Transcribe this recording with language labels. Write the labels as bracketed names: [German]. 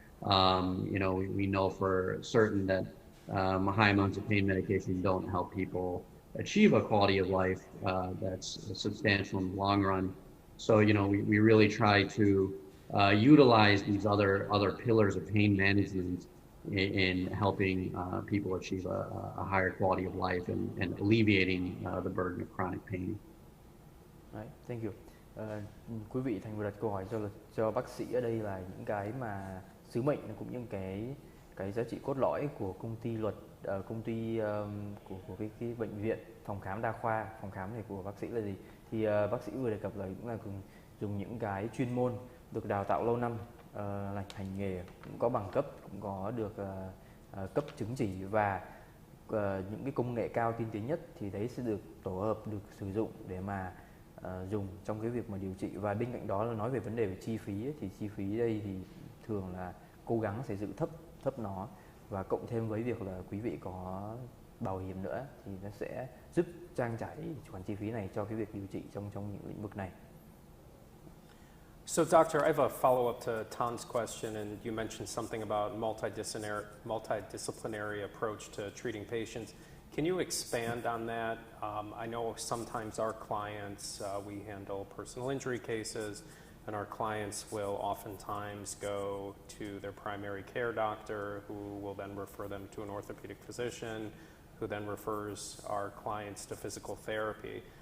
[English] You know, we know for certain that high amounts of pain medication don't help people achieve a quality of life that's substantial in the long run. So, you know, we really try to utilize these other pillars of pain management in helping people achieve a higher quality of life and alleviating the burden of chronic pain. Right, thank you. [Vietnamese] Quý vị thành vừa đặt câu hỏi cho bác sĩ ở đây là những cái mà sứ mệnh cũng như cái giá trị cốt lõi của công ty luật, công ty của cái bệnh viện phòng khám đa khoa, phòng khám này của bác sĩ là gì? Thì bác sĩ vừa đề cập là cũng là dùng những cái chuyên môn được đào tạo lâu năm, hành nghề, cũng có bằng cấp, cũng có được cấp chứng chỉ và những cái công nghệ cao tiên tiến nhất thì đấy sẽ được tổ hợp, được sử dụng để mà dùng trong cái việc mà điều trị. Và bên cạnh đó là nói về vấn đề về chi phí ấy, thì chi phí đây thì thường là cố gắng sẽ giữ thấp nó, và cộng thêm với việc là quý vị có bảo hiểm nữa thì nó sẽ giúp trang trải khoản chi phí này cho cái việc điều trị trong những lĩnh vực này. [English] So, Doctor, I have a follow-up to Tan's question, and you mentioned something about multidisciplinary approach to treating patients. Can you expand on that? I know sometimes our clients, we handle personal injury cases, and our clients will oftentimes go to their primary care doctor, who will then refer them to an orthopedic physician, who then refers our clients to physical therapy.